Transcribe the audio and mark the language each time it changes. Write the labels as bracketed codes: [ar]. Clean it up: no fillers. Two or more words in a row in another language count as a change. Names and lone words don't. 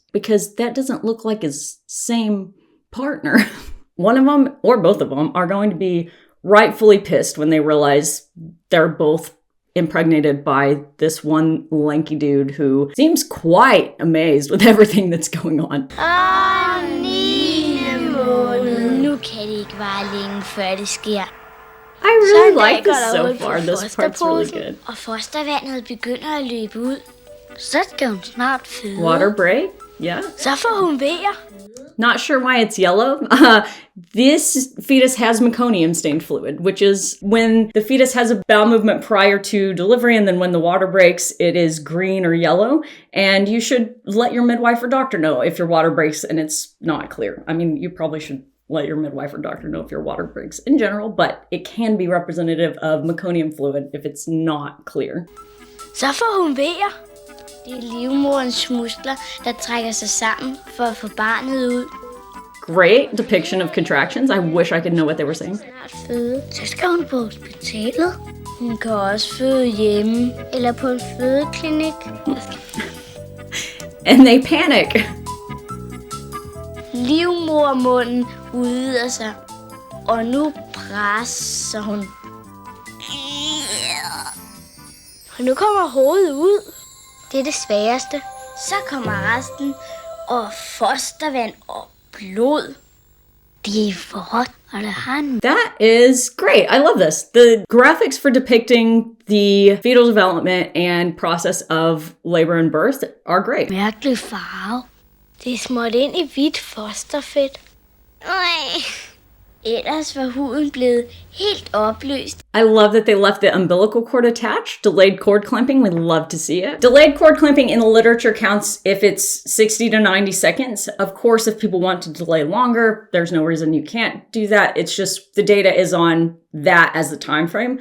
[en] Because that doesn't look like his same partner. One of them, or both of them, are going to be rightfully pissed when they realize they're both impregnated by this one lanky dude who seems quite amazed with everything that's going on. [da] Nu kan det ikke vare længe, før det sker. [en] I really like this so far. This part's really good. [da] Og fostervandet begynder at løbe ud. Så skal hun snart føde. [en] Water break? Yeah. [da] Så får hun vejer. [en] Not sure why it's yellow. This fetus has meconium-stained fluid, which is when the fetus has a bowel movement prior to delivery, and then when the water breaks, it is green or yellow. And you should let your midwife or doctor know if your water breaks and it's not clear. I mean, you probably should let your midwife or doctor know if your water breaks in general, but it can be representative of meconium fluid if it's not clear. [da] Så får hun vejer. Det er livmoderens muskler, der trækker sig sammen for at få barnet ud. [en] Great depiction of contractions. I wish I could know what they were saying. [da] Snart føde. Så skal hun på hospitalet. Hun kan også føde hjemme eller på en fødeklinik. [en] And they panic. [da] Livmodermunden udvider sig, og nu presser hun. Og nu kommer hovedet ud. Det er det sværeste. Så kommer resten, og fostervand og blod. Det er vådt, og det har en... [en] That is great. I love this. The graphics for depicting the fetal development and process of labor and birth are great. [da] Mærkelig farve. Det er smurt ind i hvidt fosterfedt. Ellers var huden blevet helt opløst. [en] I love that they left the umbilical cord attached. Delayed cord clamping, we love to see it. Delayed cord clamping in the literature counts if it's 60 to 90 seconds. Of course, if people want to delay longer, there's no reason you can't do that. It's just the data is on that as the time frame.